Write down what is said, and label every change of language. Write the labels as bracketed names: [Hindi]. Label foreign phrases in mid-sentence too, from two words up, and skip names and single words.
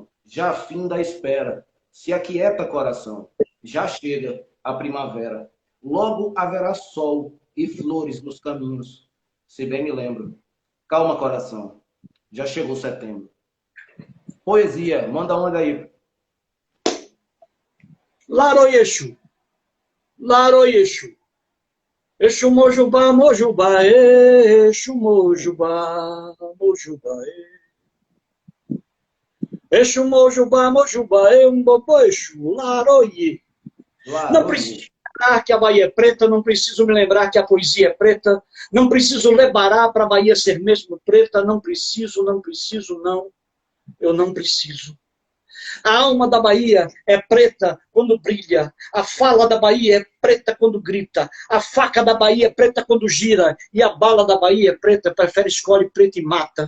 [Portuguese] Já fim da espera, se aquieta coração, já chega a primavera. Logo haverá sol e flores nos caminhos, se bem me lembro. Calma, coração, já chegou setembro. Poesia, manda onda aí. [Yoruba] Laroyexu, Laroyexu. Exu Mojubá, Mojubá, Exu Mojubá, Mojubá, Exu Mojubá, Mojubá, Umbobo, Exu, Laroye. [Portuguese] Não preciso lembrar que a Bahia é preta, não preciso me lembrar que a poesia é preta, não preciso lebará para a Bahia ser mesmo preta, não preciso, não. Eu não preciso. A alma da Bahia é preta quando brilha, a fala da Bahia é preta quando grita, a faca da Bahia é preta quando gira, e a bala da Bahia é preta, prefere, escolhe preta e mata.